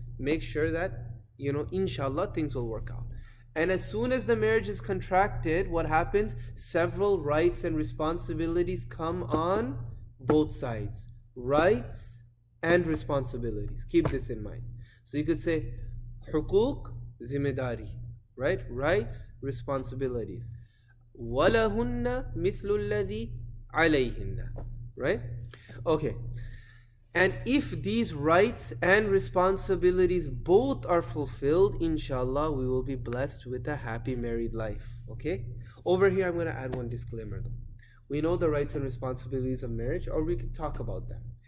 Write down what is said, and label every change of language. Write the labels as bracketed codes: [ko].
[en] Make sure that, inshallah, things will work out. And as soon as the marriage is contracted, what happens? Several rights and responsibilities come on both sides. Rights and responsibilities. Keep this in mind. So you could say, [ur] حقوق zimedari, [en] right? Rights, responsibilities. [ar] وَلَهُنَّ مِثْلُ الَّذِي عَلَيْهِنَّ, right? [en] Okay. And if these rights and responsibilities both are fulfilled, inshallah, we will be blessed with a happy married life. Okay? Over here, I'm going to add one disclaimer though. We know the rights and responsibilities of marriage, or we could talk about them.